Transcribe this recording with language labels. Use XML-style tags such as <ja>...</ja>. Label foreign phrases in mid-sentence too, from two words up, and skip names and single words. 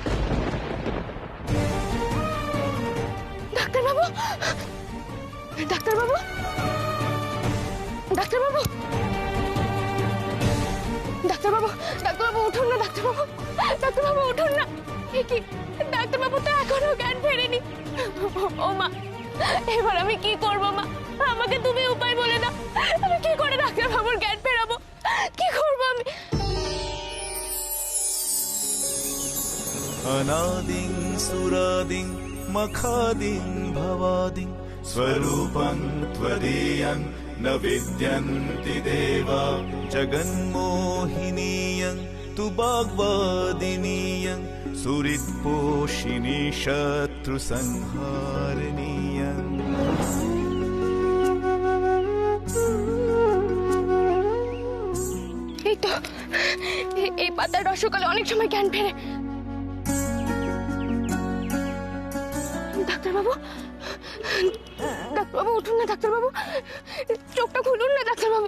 <bn>ডাক্তারবাবু, ডাক্তারবাবু, ডাক্তারবাবু, ডাক্তারবাবু, ডাক্তারবাবু উঠুন না ডাক্তারবাবু, ডাক্তারবাবু উঠুন না। কি ডাক্তারবাবু তো এখনো জ্ঞান ফেরেনি। ও মা, এবার আমি কি করবো মা? আমাকে তুমি উপায় বলে দাও। আমি কি করে ডাক্তারবাবুর জ্ঞান ফেরাবো? কি করবো আমি?</bn> <sa>अनादिं सुरादिं मखादिं भवादिं स्वरूपं त्वदीयं न विद्यन्ति देवा जगन्मोहिनीयं तु वाग्वादिनीयं सुहृत्पोषिणी शत्रुसंहारिणीयं।</sa> <bn>এই তো, এই পাতার রসকালে অনেক সময় জ্ঞান ফেরে। ডাক্তারবাবু, ডাক্তারবাবু উঠুন না ডাক্তারবাবু, চোখটা খুলুন না ডাক্তারবাবু।</bn>